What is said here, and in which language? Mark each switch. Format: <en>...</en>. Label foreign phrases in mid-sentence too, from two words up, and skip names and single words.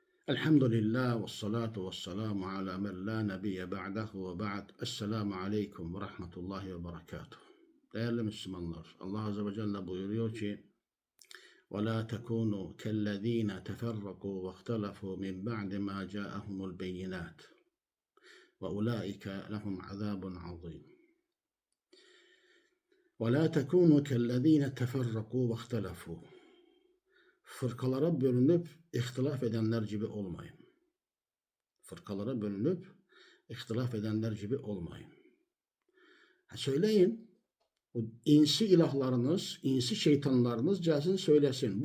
<ar>الحمد لله والصلاة والسلام على من لا نبي بعده وبعد. السلام عليكم ورحمة الله وبركاته.</ar> <tr>Değerli Müslümanlar, Allah Azze ve Celle buyuruyor ki</tr> <ar>وَلَا تَكُونُوا كَالَّذ۪ينَ تَفَرَّقُوا وَاخْتَلَفُوا مِنْ بَعْدِ مَا جَاءَهُمُ الْبَيِّنَاتِ وَاُولَٰئِكَ لَهُمْ عَذَابٌ عَظِيمٌ. وَلَا تَكُونُوا كَالَّذ۪ينَ تَفَرَّقُوا وَاخْتَلَفُوا.</ar> <tr>Fırkalara bölünüp ihtilaf edenler gibi olmayın. Fırkalara bölünüp ihtilaf edenler gibi olmayın. Söyleyin, o insi ilahlarınız, insi şeytanlarınız gelsin söylesin.</tr>